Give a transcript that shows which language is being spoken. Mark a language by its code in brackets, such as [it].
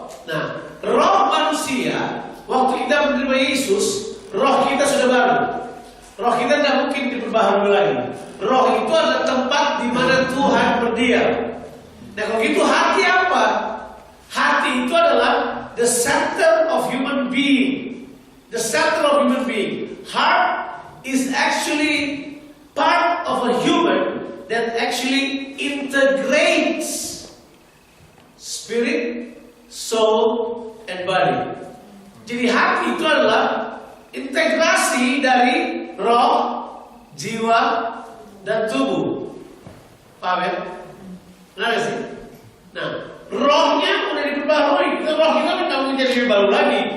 [id] Nah, roh manusia waktu kita menerima Yesus, roh kita sudah baru. Roh kita tidak mungkin diperbaharui lagi. Roh itu adalah tempat di mana Tuhan berdiam. Nah, kalau gitu hati apa? Hati itu adalah [en] the center of human being. The center of human being. Heart is actually part of a human that actually integrates spirit, soul, and body. [id] Jadi hati itu adalah integrasi dari roh, jiwa, dan tubuh. Paham ya? Benar gak sih? Nah, rohnya udah diperbarui. Roh kita tidak mungkin jadi lebih baru lagi.